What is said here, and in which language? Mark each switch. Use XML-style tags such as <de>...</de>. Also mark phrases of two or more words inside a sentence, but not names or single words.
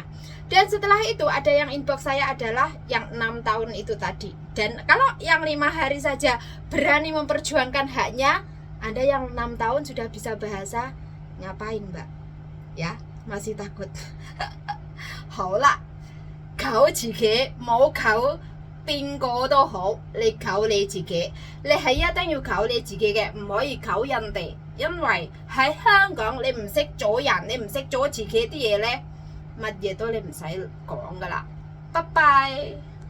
<id>Dan setelah itu ada yang inbox saya adalah yang 6 tahun itu tadi. Dan kalau yang 5 hari saja berani memperjuangkan haknya, ada yang 6 tahun sudah bisa bahasa, ngapain mbak? Ya, masih takut. Haulah, kau jika mau kau</id> <yue>邊個都好，你靠你自己，你係一定要靠你自己嘅，唔可以靠人哋。因為喺香港你唔識咗人，你唔識咗自己啲嘢呢，乜嘢都你唔使講噶啦。拜拜。</yue>